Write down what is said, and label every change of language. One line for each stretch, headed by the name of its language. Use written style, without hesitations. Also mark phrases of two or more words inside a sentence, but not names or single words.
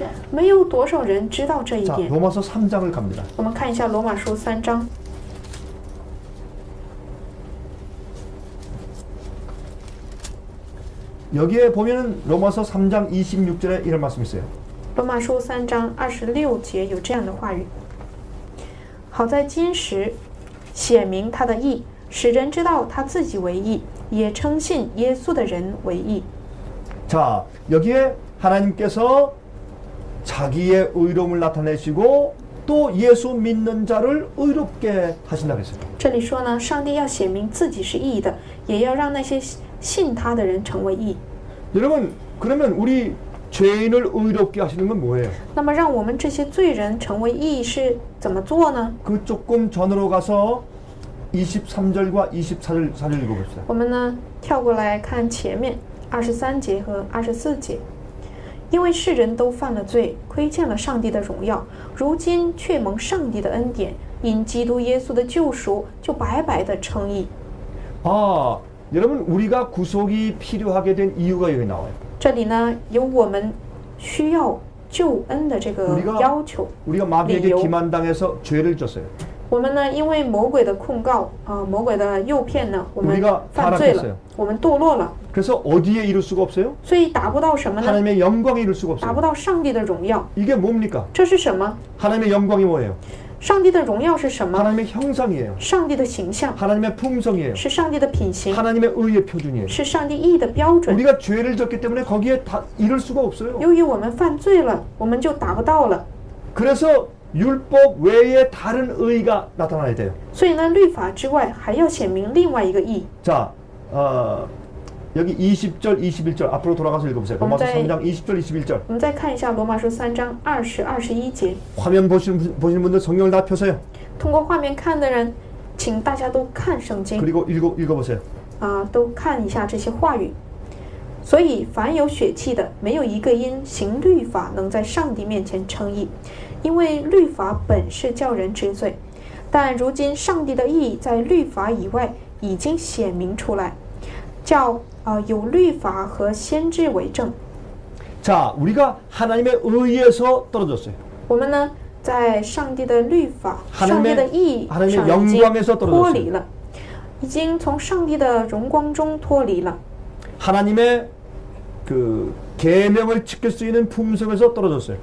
Chinese: 没有多少人知道这一
Korean: 자,
Chinese: 点。
Korean: 로마서 3장을 갑니다.
Chinese: 我们看一下罗马书3章，
Korean: 여기에 보면은 로마서 3장 26절에 이런 말씀이 있어요.
Chinese: 罗马书3章26节有这样的话语：好在今时显明他的义，使人知道他自己为义，也称信耶稣的人为义。
Korean: 자, 여기에 하나님께서 자기의 의로움을 나타내시고 또 예수 믿는 자를 의롭게 하신다고 했어요.
Chinese: 这里说呢，上帝要显明自己是义的，也要让那些信他的人成为义。
Korean: 여러분, 그러면 우리 죄인을 의롭게 하시는 건 뭐예요?
Chinese: 那么，让我们这些罪人成为义是怎么做呢？
Korean: 그 조금 전으로 가서 23절과 24절 읽어봅시다.
Chinese: 我们呢跳过来看前面23节和24节。因为世人都犯了罪，亏欠了上帝的荣耀，如今却蒙上帝的恩典，因基督耶稣的救赎，就白白的称义。
Korean: 아, 여러분 우리가 구속이 필요하게 된 이유가 여기 나와요.
Chinese: 这里呢有我们需要救恩的这个要求。
Korean: 우리가 마귀에게 기만당해서 죄를 졌어요.
Chinese: 我们呢因为魔鬼的控告魔鬼的诱骗呢，我们犯罪了，我们堕落了。
Korean: 그래서 어디에 이룰 수가 없어요?
Chinese: 所以达不到什么呢？
Korean: 하나님의 영광에 이룰 수가
Chinese: 达不
Korean: 없어요.
Chinese: 到上帝的荣耀。
Korean: 이게 뭡니까?
Chinese: 这是什么？
Korean: 하나님의 영광이 뭐예요?
Chinese: 上帝的荣耀是什么？
Korean: 하나님의 형상이에요.
Chinese: 上帝的形象，
Korean: 하나님의 품성이에요.
Chinese: 是上帝的品行，
Korean: 하나님의 의의 표준이에요.
Chinese: 是上帝义的标准。
Korean: 우리가 죄를 졌기 때문에 거기에 다 이룰 수가 없어요.
Chinese: 由于我们犯罪了，我们就达不到了。
Korean: 그래서 율법 외에 다른 의가 나타나야 돼요.
Chinese: 所以呢，律法之外还要显明另外一个义。
Korean: 자, 여기 20절, 21절 앞으로 돌아가서 읽어보세요. 로마서 3장 20절, 21절.
Chinese: 我们再看一下罗马书3章20、21节。
Korean: 화면 보시는 분들 성경을 다 펴세요.
Chinese: 通过画面看的人，请大家都看圣经
Korean: 그리고 읽어보세요.
Chinese: 都看一下这些话语。所以，凡有血气的，没有一个因行律法能在上帝面前称义，因为律法本是叫人知罪。但如今上帝的义在律法以外已经显明出来，叫有律法和先知为证。
Korean: 자, 우리가 하나님의 의에서 떨어졌어요.
Chinese: 我们呢，在上帝的律法、上帝的义上已经
Korean: 영광에서
Chinese: 脱离
Korean: 떨어졌어요.
Chinese: 了，已经从上帝的荣光中脱离了。
Korean: 하나님의 그 계명을 지킬 수 있는 품성에서 떨어졌어요.